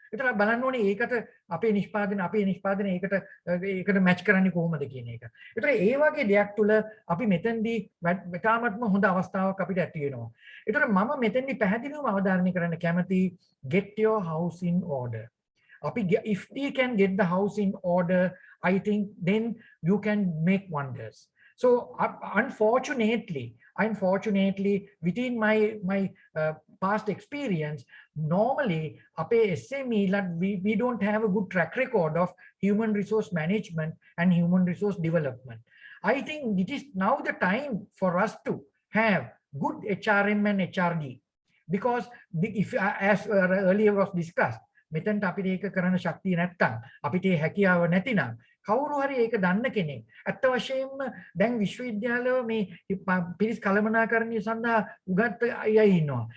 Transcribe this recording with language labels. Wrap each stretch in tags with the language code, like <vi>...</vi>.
<si>ඒතර බලන්න ඕනේ ඒකට අපේ නිෂ්පාදන ඒකට මැච් කරන්නේ කොහොමද කියන එක. ඒතර ඒ වගේ දෙයක් තුල අපි මෙතෙන්දී තාමත්ම හොඳ අවස්ථාවක් අපිට ඇති වෙනවා. ඒතර මම මෙතෙන්දී පැහැදිලිවම අවධාරණය කරන්න කැමති</si> <en>get your house in order. If we can get the house in order, I think then you can make wonders. So unfortunately, within my past experience, normally SME we don't have a good track record of human resource management and human resource development. I think it is now the time for us to have good HRM and HRD, because if as earlier was discussed,</en> <si>මෙතනට අපිට ඒක කරන්න ශක්තිය නැත්තම් අපිට ඒ හැකියාව නැතිනම් කවුරු හරි ඒක දන්න කෙනෙක් අත්ත වශයෙන්ම දැන් විශ්වවිද්‍යාලවල මේ පිරිස් කළමනාකරණය සඳහා උගත් අය ඉන්නවා.</si>